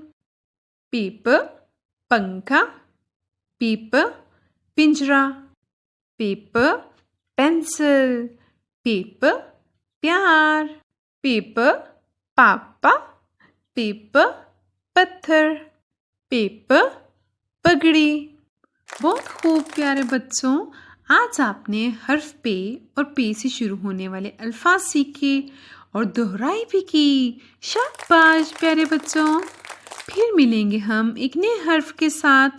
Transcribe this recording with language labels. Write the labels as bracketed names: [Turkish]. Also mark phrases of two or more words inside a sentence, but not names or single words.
[Urdu] پے پ پنکھا۔ پے پ پنجرا۔ پے پ پینسل۔ پے پ پیار۔ پے پ پاپا۔ پے پ پتھر۔ پے پ پگڑی۔ بہت خوب پیارے بچوں، آج آپ نے حرف پے اور پے سے شروع ہونے والے الفاظ سیکھے اور دہرائی بھی کی۔ شاباش پیارے بچوں، پھر ملیں گے ہم ایک نئے حرف کے ساتھ۔